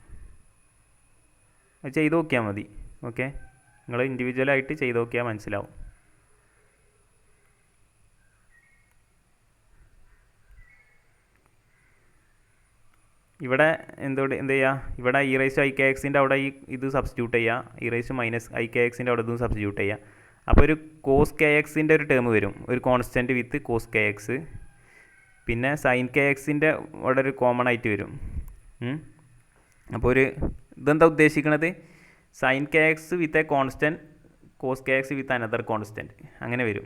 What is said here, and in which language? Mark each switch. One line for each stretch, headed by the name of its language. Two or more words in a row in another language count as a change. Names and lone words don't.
Malayalam: അത് ചെയ്ത് നോക്കിയാൽ മതി. ഓക്കെ, നിങ്ങൾ ഇൻഡിവിജ്വലായിട്ട് ചെയ്ത് നോക്കിയാൽ മനസ്സിലാവും. ഇവിടെ എന്ത് ചെയ്യുക, ഇവിടെ e⁻ikxൻ്റെ അവിടെ ഇത് സബ്സ്റ്റിറ്റ്യൂട്ട് ചെയ്യുക, e⁻−ikxൻ്റെ അവിടെ ഇതും സബ്സ്റ്റിറ്റ്യൂട്ട് ചെയ്യുക. അപ്പോൾ ഒരു cos kxൻ്റെ ഒരു ടേം വരും, ഒരു
English: constant with
Malayalam: cos kx. പിന്നെ
English: sine k x
Malayalam: ഇവിടെ ഒരു കോമൺ ആയിട്ട് വരും. അപ്പോൾ ഇതെന്താ ഉദ്ദേശിക്കുന്നത്?
English: sine k x with a constant, cos k x with another constant,
Malayalam: അങ്ങനെ വരും.